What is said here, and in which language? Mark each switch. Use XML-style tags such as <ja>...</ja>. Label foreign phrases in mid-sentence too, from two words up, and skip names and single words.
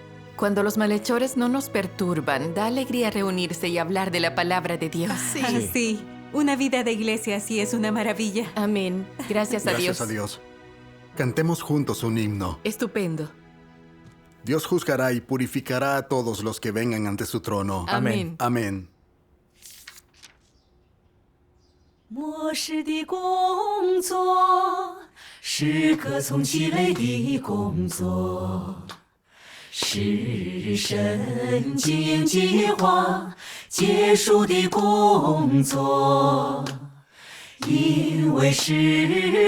<es>Cuando los malhechores no nos perturban, da alegría reunirse y hablar de la palabra de Dios. Sí. Una vida de iglesia así es una maravilla. Amén. Gracias a Dios. Gracias a Dios. Cantemos juntos un himno. Estupendo. Dios juzgará y purificará a todos los que vengan ante su trono. Amén. Amén.</es> <zh>末世的工作是可从其类的工作，是神经营计划结束的工作，因为时</zh>